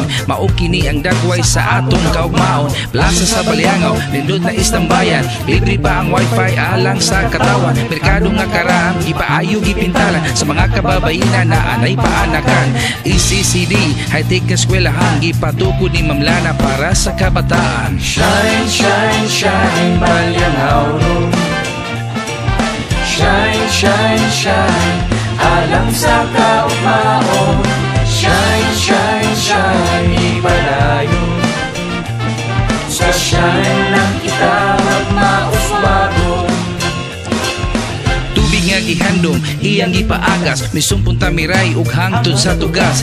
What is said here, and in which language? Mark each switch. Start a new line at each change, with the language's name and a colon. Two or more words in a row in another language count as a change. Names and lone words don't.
Cebuano: Mao kini ang dagway sa atong kaugmaon. Plaza sa Balyangaw nindot na istambayan. Libre pa ang wifi alang sa katawan. Merkado nga karaan ipaayo gipintalan. Sa mga kababayinan na anay paanakan. ECCD, high-tech na eskwelahan, gipatukod ni Ma'am Lana para sa kabataan.
English: Shine, shine, shine, balyangaw nun. Shine, shine, shine,
Cebuano: alang sa kaugmaon.
English: Shine, shine, shine,
Cebuano: ipadayon. Sa shine lang kita magmauswagon. Tubig nga gihandom, iyang gipaagas, misumpon tamiray ug hangtod sa tugas.